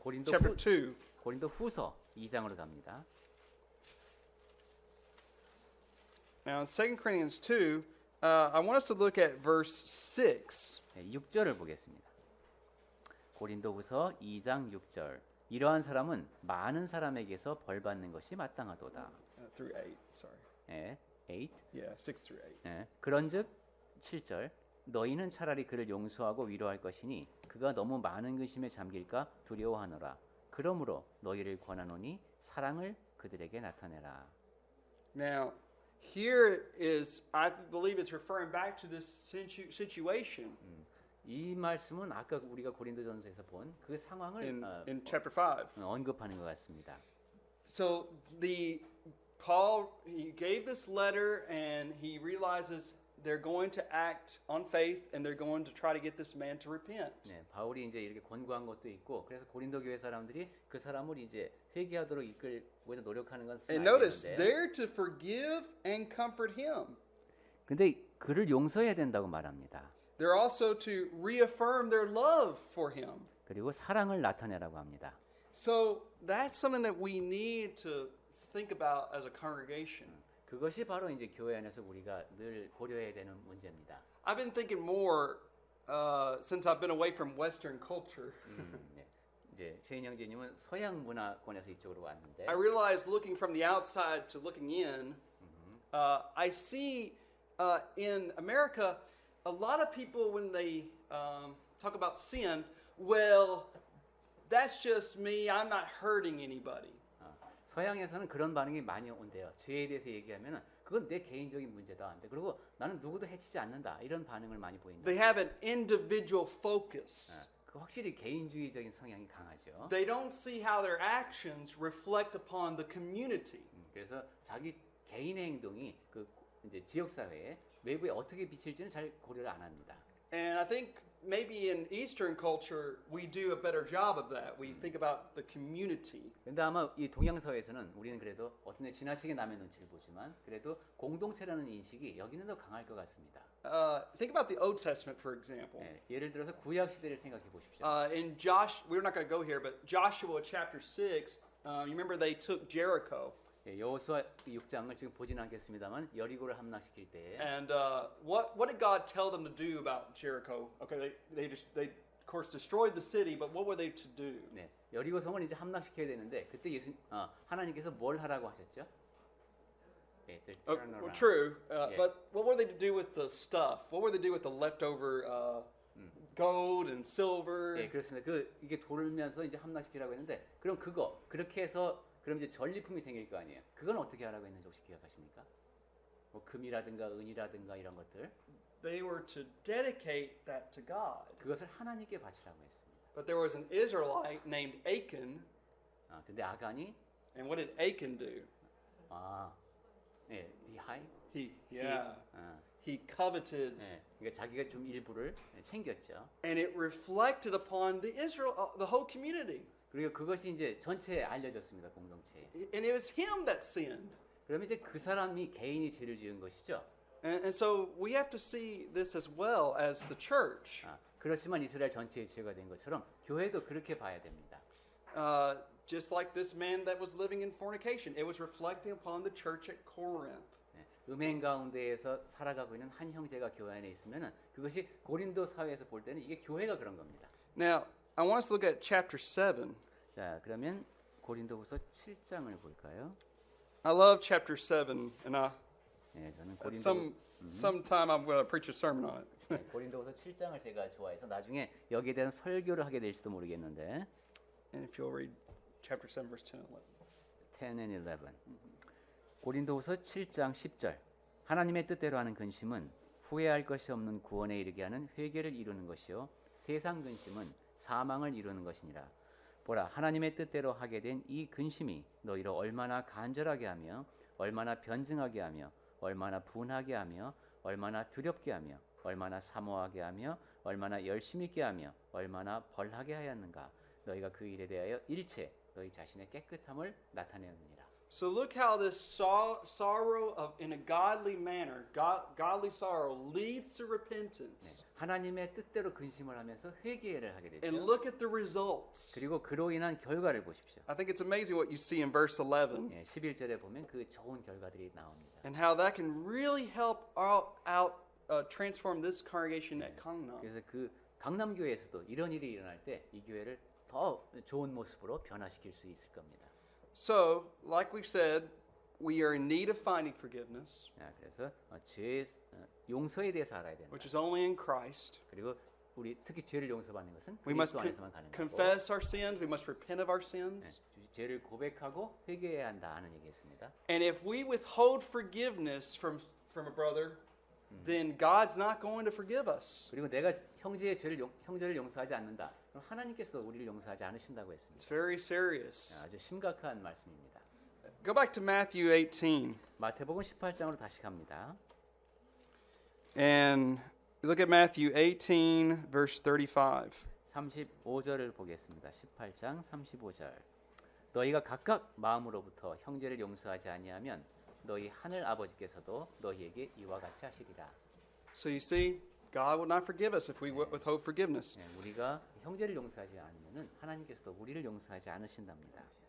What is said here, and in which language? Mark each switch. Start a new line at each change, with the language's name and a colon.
Korean: 고린도
English: chapter 2.
Korean: 고린도 후서 2장으로 갑니다.
English: Now, in 2 Corinthians 2, I want us to look at verse 6.
Korean: 네, 6절을 보겠습니다. 고린도후서 2장 6절. 이러한 사람은 많은 사람에게서 벌 받는 것이 마땅하도다.
English: Through 8, sorry.
Korean: 예, 8.
English: Yeah, 6 through 8.
Korean: 예, 그런즉 7절. 너희는 차라리 그를 용서하고 위로할 것이니 그가 너무 많은 근심에 잠길까 두려워하노라. 그러므로 너희를 권하노니 사랑을 그들에게 나타내라.
English: Now, here is, I believe it's referring back to this situation
Korean: 이 말씀은 아까 우리가 고린도전서에서 본 그 상황을
English: in chapter 5.
Korean: 언급하는 것 같습니다.
English: So Paul, he gave this letter and he realizes they're going to act on faith and they're going to try to get this man to repent.
Korean: 네, 바울이 이제 이렇게 권고한 것도 있고 그래서 고린도 교회 사람들이 그 사람을 이제 회개하도록 이끌고 위해서 노력하는 건
English: And notice,
Korean: 알겠는데
English: they're to forgive and comfort him.
Korean: 근데 그를 용서해야 된다고 말합니다.
English: They're also to reaffirm their love for him.
Korean: 그리고 사랑을 나타내라고 합니다.
English: So that's something that we need to think about as a congregation.
Korean: 그것이 바로 이제 교회 안에서 우리가 늘 고려해야 되는 문제입니다.
English: I've been thinking more since I've been away from Western culture.
Korean: 네. 이제 최인 형제님은 서양 문화권에서 이쪽으로 왔는데
English: I realized looking from the outside to looking in, I see in America a lot of people when they talk about sin, well, that's just me. I'm not hurting anybody.
Korean: 서양에서는 그런 반응이 많이 온대요. 죄에 대해서 얘기하면은 그건 내 개인적인 문제다. 근데 그리고 나는 누구도 해치지 않는다. 이런 반응을 많이 보인다.
English: They have an individual focus.
Korean: 그 확실히 개인주의적인 성향이 강하죠.
English: They don't see how their actions reflect upon the community.
Korean: 그래서 자기 개인의 행동이 그 이제 지역 사회에 외부에 어떻게 비칠지는 잘 고려를 안 합니다.
English: And I think maybe in Eastern culture we do a better job of that. We think about the community.
Korean: 근데 아마 이 동양 사회에서는 우리는 그래도 어떤 데 지나치게 남의 눈치를 보지만 그래도 공동체라는 인식이 여기는 더 강할 것 같습니다.
English: Think about the Old Testament, for example.
Korean: 네, 예를 들어서 구약 시대를 생각해 보십시오.
English: In we're not going to go here, but Joshua chapter 6, you remember they took Jericho.
Korean: 예, 여호수아 6장을 지금 보진 않겠습니다만 여리고를 함락시킬 때에
English: And what did God tell them to do about Jericho? Okay, they of course destroyed the city, but what were they to do?
Korean: 네, 여리고 성을 이제 함락시켜야 되는데 그때 하나님께서 뭘 하라고 하셨죠? 네,
English: Well, true, Yeah. but what were they to do with the stuff? What were they to do with the leftover gold and silver?
Korean: 예, 그렇습니다. 이게 돌면서 이제 함락시키라고 했는데 그럼 그렇게 해서 그럼 이제 전리품이 생길 거 아니에요. 그건 어떻게 하라고 했는지 혹시 기억하십니까? 뭐 금이라든가 은이라든가 이런 것들.
English: They were to dedicate that to God.
Korean: 그것을 하나님께 바치라고 했습니다.
English: But there was an Israelite named Achan,
Korean: 근데 아간이
English: and what did Achan do?
Korean: 네,
English: He coveted,
Korean: 네, 그러니까 자기가 좀 일부를 챙겼죠.
English: and it reflected upon the whole community.
Korean: 그리고 그것이 이제 전체에 알려졌습니다, 공동체에.
English: And it was him that sinned.
Korean: 그러면 이제 그 사람이 개인이 죄를 지은 것이죠.
English: And so we have to see this as well as the church.
Korean: 그렇지만 이스라엘 전체의 죄가 된 것처럼 교회도 그렇게 봐야 됩니다.
English: Just like this man that was living in fornication, it was reflecting upon the church at Corinth.
Korean: 음행 가운데에서 살아가고 있는 한 형제가 교회 안에 있으면은 그것이 고린도 사회에서 볼 때는 이게 교회가 그런 겁니다.
English: Now, I want us to look at chapter 7.
Korean: 자, 그러면 고린도후서 7장을 볼까요?
English: I love chapter 7, and
Korean: 네, 저는
English: sometime I'm going to preach a sermon on it.
Korean: 네, 고린도후서 7장을 제가 좋아해서 나중에 여기에 대한 설교를 하게 될지도 모르겠는데
English: And if you'll read chapter 7, verse 10 and 11. 10 and 11.
Korean: 고린도후서 7장 10절. 하나님의 뜻대로 하는 근심은 후회할 것이 없는 구원에 이르게 하는 회개를 이루는 것이요 세상 근심은 사망을 이루는 것이니라. 보라, 하나님의 뜻대로 하게 된 이 근심이 너희를 얼마나 간절하게 하며 얼마나 변증하게 하며 얼마나 분하게 하며 얼마나 두렵게 하며 얼마나 사모하게 하며 얼마나 열심 있게 하며 얼마나 벌하게 하였는가. 너희가 그 일에 대하여 일체 너희 자신의 깨끗함을 나타내느니라.
English: So look how this sorrow of in a godly manner, godly sorrow leads to repentance.
Korean: 하나님의 뜻대로 근심을 하면서 회개를 하게 되죠.
English: And look at the results.
Korean: 그리고 그로 인한 결과를 보십시오.
English: I think it's amazing what you see in verse 11
Korean: 예, 11절에 보면 그 좋은 결과들이 나옵니다.
English: and how that can really help transform this congregation at Gangnam.
Korean: 그래서 그 강남 교회에서도 이런 일이 일어날 때 이 교회를 더 좋은 모습으로 변화시킬 수 있을 겁니다.
English: So, like we said, we are in need of finding forgiveness,
Korean: 자, 그래서 죄 용서에 대해서 알아야 된다.
English: which is only in Christ.
Korean: 그리고 우리 특히 죄를 용서받는 것은
English: We must
Korean: 그리스도 안에서만 가능하고
English: confess our sins. We must repent of our sins.
Korean: 죄를 고백하고 회개해야 한다는 얘기했습니다.
English: And if we withhold forgiveness from a brother, then God's not going to forgive us.
Korean: 그리고 내가 형제를 용서하지 않는다. 그럼 하나님께서도 우리를 용서하지 않으신다고 했습니다.
English: It's very serious.
Korean: 아주 심각한 말씀입니다.
English: Go back to Matthew 18.
Korean: 마태복음 18장으로 다시 갑니다.
English: And look at Matthew 18, verse 35.
Korean: 35절을 보겠습니다. 18장 35절. 너희가 각각 마음으로부터 형제를 용서하지 아니하면 너희 하늘 아버지께서도 너희에게 이와 같이 하시리라.
English: So you see, God will not forgive us if we withhold forgiveness.
Korean: 우리가 형제를 용서하지 않으면은 하나님께서도 우리를 용서하지 않으신답니다.